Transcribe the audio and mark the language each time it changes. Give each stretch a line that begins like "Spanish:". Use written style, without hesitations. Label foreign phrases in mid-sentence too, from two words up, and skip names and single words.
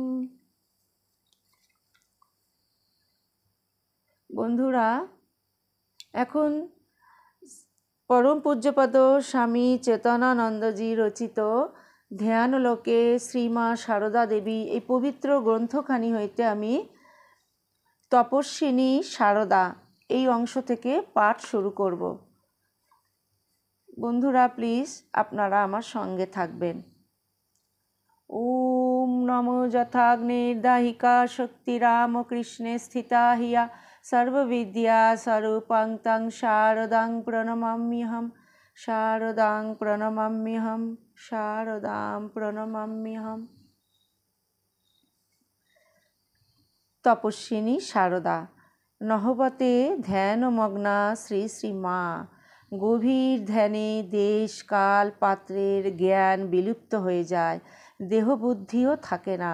Bangla: বন্ধুরা, এখন পরম পূজ্যপাদ স্বামী চেতনানন্দজি রচিত ধ্যানলোকে শ্রীমা সারদা দেবী এই পবিত্র গ্রন্থখানি হইতে আমি তপস্বিনী সারদা এই অংশ থেকে পাঠ শুরু করব। বন্ধুরা, প্লিজ আপনারা আমার সঙ্গে থাকবেন।
Sanskrit: ओम् नमो यथाग्निर्दाहिका शक्तिः रामकृष्णे स्थिता हि या सर्वविद्यास्वरूपां तां शारदां प्रणमाम्यहम् शारदां प्रणमाम्यहम् शारदां प्रणमाम्यहम्।
Bangla: তপস্বিনী সারদা। নহবতে ধ্যানমগ্না শ্রী শ্রী মা। গভীর ধ্যানে দেশ কাল পাত্রের জ্ঞান বিলুপ্ত হয়ে যায়, দেহবুদ্ধিও থাকে না।